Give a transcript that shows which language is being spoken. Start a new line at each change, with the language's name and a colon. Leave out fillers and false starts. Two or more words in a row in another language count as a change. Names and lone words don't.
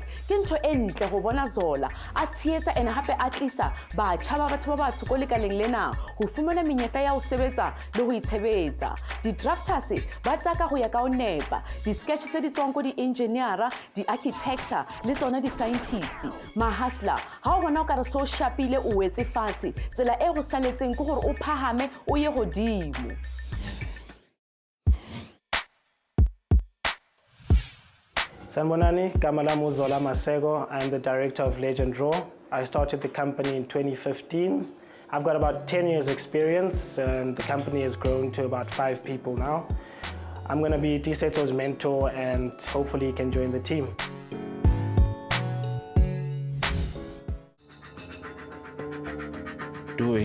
Tswana: Ke ntho e ntle go bona Zola a tsheetsa ene hape a tlisa batjha ba batho ba batsho ko lekaleng lena go fumana menyetla ya ho sebetsa le go itshebetsa. Di-drafters ba taka go ya ka o nepa, di-sketch tse di tswang ko di-engineera, di-architecta le tsona di-scientist. Mahasla, ha o bona o ka re so shapile o wetse fatshe, tsela e go saletseng ke gore o phahame o ye godimo.
Zulu: Sanibonani, igama lami uZola Maseko.
English: I'm the director of LegenDraw. I started the company in 2015. I've got about 10 years experience and the company has grown to about 5 people now. I'm going to be Tiisetso's mentor and hopefully he can join the team. Doing,